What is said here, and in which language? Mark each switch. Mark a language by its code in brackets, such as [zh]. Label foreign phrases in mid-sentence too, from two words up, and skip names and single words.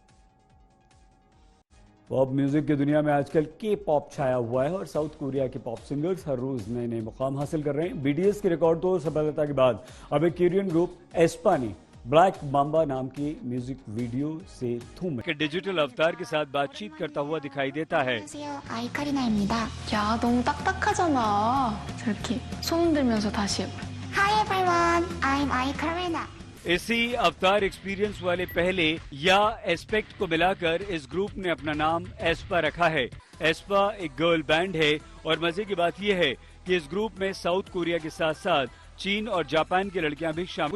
[en] pop music [hi] की दुनिया में आजकल के पॉप छाया हुआ है और साउथ कोरिया के [en] pop singers [hi] हर रोज नए नए मुकाम हासिल कर रहे हैं। बीटीएस की रिकॉर्ड तोड़ सफलता के बाद अब एक [en] Korean group [hi] एस्पा ने ब्लैक मांबा नाम की [en] music video [hi] से थूम के [en] digital avatar [hi] के साथ बातचीत करता हुआ दिखाई देता है। [ko] 안녕하세요. 아이카리나입니다. 야, 너무 딱딱하잖아. 저렇게 손 들면서 다시 해봐. [en] Hi everyone, I'm Aikarina. [hi] इसी [en] avatar experience [hi] वाले पहले या एस्पेक्ट को मिलाकर इस ग्रुप ने अपना नाम एस्पा रखा है। एस्पा एक [en] girl band [hi] है और मजे की बात यह है कि इस ग्रुप में साउथ कोरिया के साथ साथ चीन और जापान की लड़कियां भी शामिल।